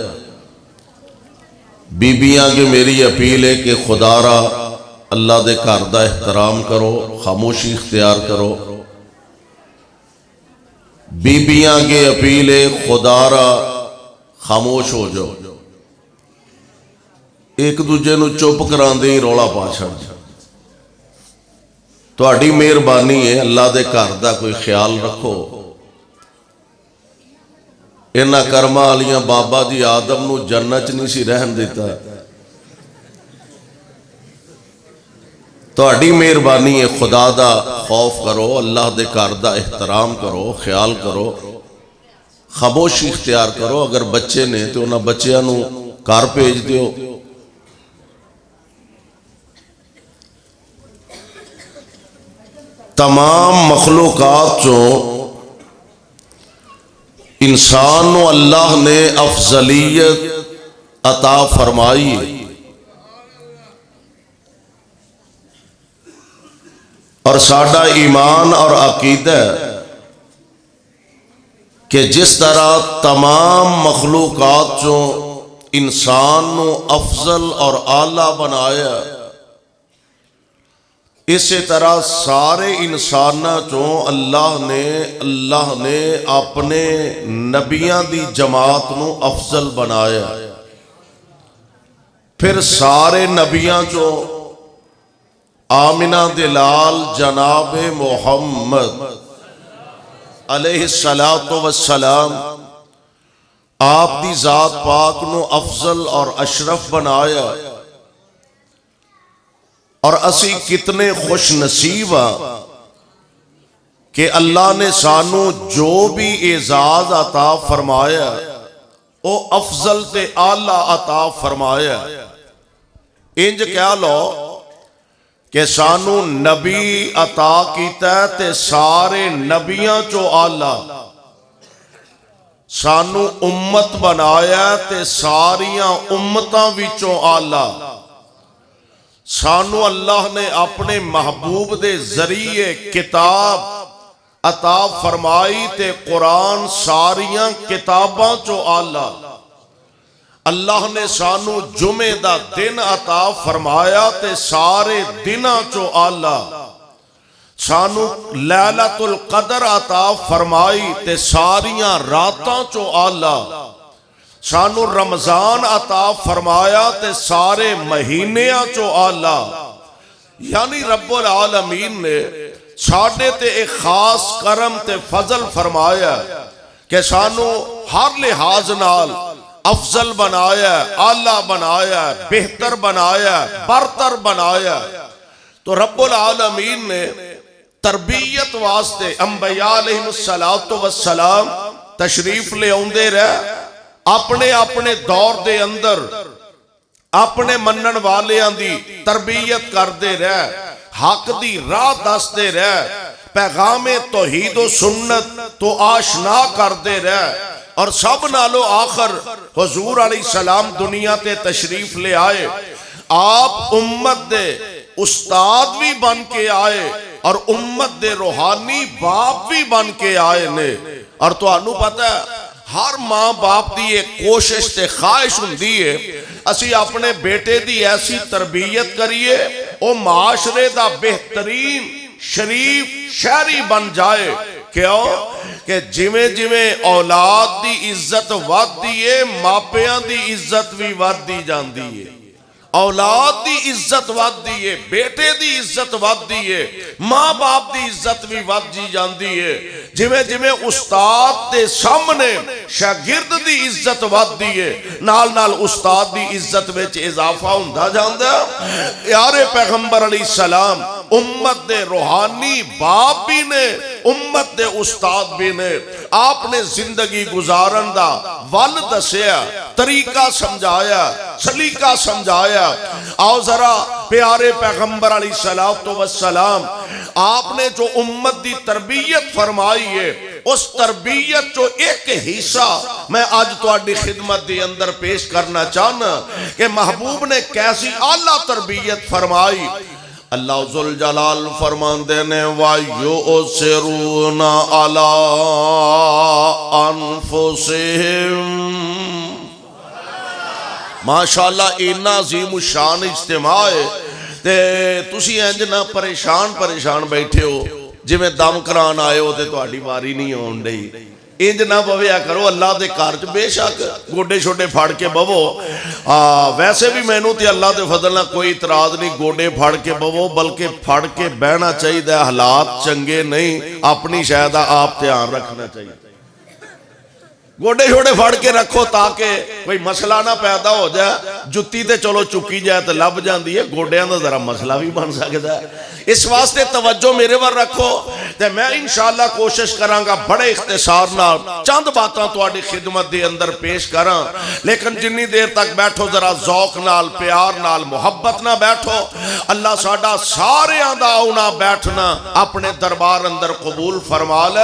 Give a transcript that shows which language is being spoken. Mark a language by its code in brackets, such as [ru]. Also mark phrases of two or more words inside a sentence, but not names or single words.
[pa] بیبیاں کے میری اپیل ہے کہ خدا را اللہ دے گھر دا احترام کرو، خاموشی اختیار کرو. [ur] بیبیاں کے اپیل ہے خدا را خاموش ہو جاؤ. [pa] ایک دوجے نو چپ کراندے ہی رولا پا چھڑ. تہاڈی مہربانی ہے، اللہ دے گھر دا کوئی خیال رکھو. انہاں کرما والیاں بابا جی آدم نو جنت نہیں سی رہن دیتا. تہاڈی مہربانی ہے، خدا دا خوف کرو، اللہ دے گھر دا احترام کرو، خیال کرو، خاموشی اختیار کرو. اگر بچے نے تو انہاں بچیاں نو گھر بھیج دیو. تمام مخلوقات چوں انسان نو اللہ نے افضلیت عطا فرمائی. اور ساڈا ایمان اور عقیدہ کہ جس طرح تمام مخلوقات چوں انسان نو افضل اور اعلیٰ بنایا، اسی طرح سارے انساناں چوں اللہ نے اپنے نبیاں دی جماعت نو افضل بنایا. پھر سارے نبیاں چوں آمنہ دلال جناب محمد علیہ السلام آپ دی ذات پاک نو افضل اور اشرف بنایا. اور اسی کتنے خوش نصیب ہاں کہ اللہ نے سانو جو بھی اعزاز عطا فرمایا او افضل تے اعلیٰ عطا فرمایا. انج کہہ لو کہ سانو نبی عطا کیتا ہے تے سارے نبیاں چو اعلیٰ. سانو امت بنایا تے ساریاں امتاں وچوں اعلیٰ. سانو اللہ نے اپنے محبوب دے ذریعے کتاب عطا فرمائی تے قرآن ساریاں کتاباں چو اعلیٰ. اللہ نے سانو جمعہ دا دن عطا فرمایا تے سارے دناں چو اعلیٰ. سانو لیلۃ القدر عطا فرمائی تے ساریاں راتاں چو اعلیٰ. سانو رمضان عطا فرمایا تے سارے مہینیاں چو اعلیٰ. یعنی رب العالمین نے ساڈے تے ایک خاص کرم تے فضل فرمایا کہ سانو ہر لحاظ نال افضل بنایا، اعلیٰ بنایا، بہتر بنایا، برتر بنایا. تو رب العالمین نے تربیت واسطے انبیاء علیہ السلام تشریف لے آندے رہے. اپنے اپنے دور دے اندر اپنے منن والیاں دی تربیت کردے رہے، حق دی راہ دستے رہے، پیغام توحید و سنت تو آشنا کردے رہے. اور سب نالو آخر حضور علیہ السلام دنیا تے تشریف لے آئے. آپ امت دے استاد بھی بن کے آئے اور امت دے روحانی باپ بھی بن کے آئے نے. اور تو انو پتہ ہے ہر ماں باپ دی ایک کوشش تے خواہش ہوندی ہے اسی اپنے بیٹے دی ایسی تربیت کریے او معاشرے دا بہترین شریف شہری بن جائے. کیوں کہ جویں اولاد دی عزت ودی ہے ماپیاں دی عزت بھی ودی جاندی ہے. اولاد دی عزت ودی ہے، بیٹے دی عزت ودی ہے، ماں باپ دی عزت بھی ودی جاندی ہے. جویں استاد دے سامنے شاگرد دی عزت ودی ہے نال نال استاد دی عزت وچ اضافہ ہوندا جاندا. یار پیغمبر علیہ السلام امت دے روحانی باپ بھی نے، امت دے استاد بھی نے. آپ نے زندگی گزارن دا ول دسیا، طریقہ سمجھایا، سلیقہ سمجھایا. آؤ ذرا پیارے پیغمبر علیہ السلام آپ نے جو امت دی تربیت فرمائی ہے اس تربیت جو ایک حصہ میں آج تواڈی خدمت دی اندر پیش کرنا چاہنا کہ محبوب نے کیسی اعلیٰ تربیت فرمائی. اللہ ذوالجلال فرماندے نے [ar] وَيُؤْثِرُونَ عَلَىٰ أَنفُسِهِمْ. [pa] ماشاءاللہ اتنا عظیم الشان اجتماع ہے تے تسی انج نہ پریشان بیٹھے ہو جی میں دم کران آئے ہو تے تہاڈی واری نہیں آن ڈئی. انج نہ بویا کرو اللہ دے کار چ بے شک گوڈے چھوٹے پھڑ کے بوو. ویسے بھی مینوں تے اللہ دے فضل نال کوئی اعتراض نہیں گوڈے پھڑ کے بوو بلکہ پھڑ کے بہنا چاہیے. حالات چنگے نہیں اپنی شاید آپ دھیان رکھنا چاہیے. گوڈے چھوڑے پھڑ کے رکھو تاکہ کوئی مسئلہ نہ پیدا ہو جائے. جتی تے چلو چکی جائے تو لب جاندی ہے گوڈیاں دا ذرا مسئلہ بھی بن سکتا ہے. اس واسطے توجہ میرے ور رکھو تے میں انشاءاللہ کوشش کراں گا بڑے اختصار نال چند باتاں تہاڈی خدمت دے اندر پیش کراں. لیکن جنی دیر تک بیٹھو ذرا ذوق نال پیار نال محبت نہ بیٹھو. اللہ ساڈا ساریاں دا آنا بیٹھنا اپنے دربار اندر قبول فرما لے.